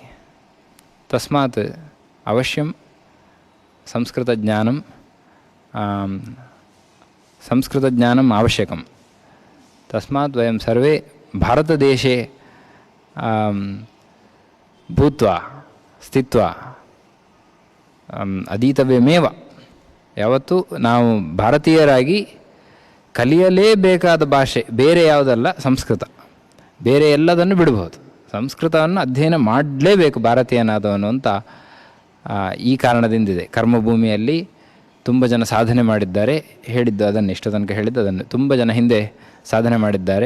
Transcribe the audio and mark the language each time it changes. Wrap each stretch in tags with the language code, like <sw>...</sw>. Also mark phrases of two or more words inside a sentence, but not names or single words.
<sa>तस्मात् अवश्यं संस्कृतज्ञानम् आवश्यकं। तस्मात् वयं सर्वे भारतदेशे भूत्वा स्थित्वा अधीतव्यमेव।</sa> <kn>ಯಾವತ್ತೂ ನಾವು ಭಾರತೀಯರಾಗಿ ಕಲಿಯಲೇಬೇಕಾದ ಭಾಷೆ ಬೇರೆ ಯಾವುದಲ್ಲ ಸಂಸ್ಕೃತ. ಬೇರೆ ಎಲ್ಲದನ್ನು ಬಿಡಬಹುದು, ಸಂಸ್ಕೃತವನ್ನು ಅಧ್ಯಯನ ಮಾಡಲೇಬೇಕು ಭಾರತೀಯನಾದವನು ಅಂತ ಈ ಕಾರಣದಿಂದಿದೆ. ಕರ್ಮಭೂಮಿಯಲ್ಲಿ ತುಂಬ ಜನ ಸಾಧನೆ ಮಾಡಿದ್ದಾರೆ, ಹೇಳಿದ್ದು ಅದನ್ನು ಇಷ್ಟು ತನಕ ಹೇಳಿದ್ದು ಅದನ್ನು ತುಂಬ ಜನ ಹಿಂದೆ ಸಾಧನೆ ಮಾಡಿದ್ದಾರೆ.</kn>